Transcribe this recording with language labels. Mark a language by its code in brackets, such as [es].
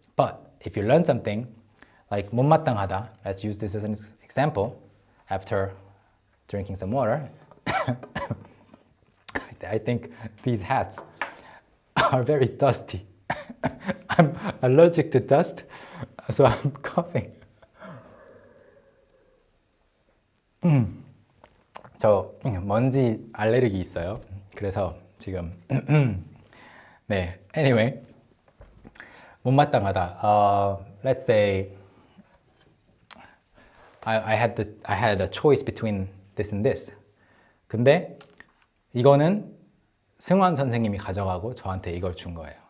[en] But if you learn something like 못마땅하다, let's use this as an example. After drinking some water, I think these hats are very dusty. I'm allergic to dust, so I'm coughing. [ko] 저 먼지 알레르기 있어요. 그래서 지금 네. [en] Anyway, 못마땅하다. Let's say I had a choice between this and this. [ko] 근데 이거는 승환 선생님이 가져가고 저한테 이걸 준 거예요.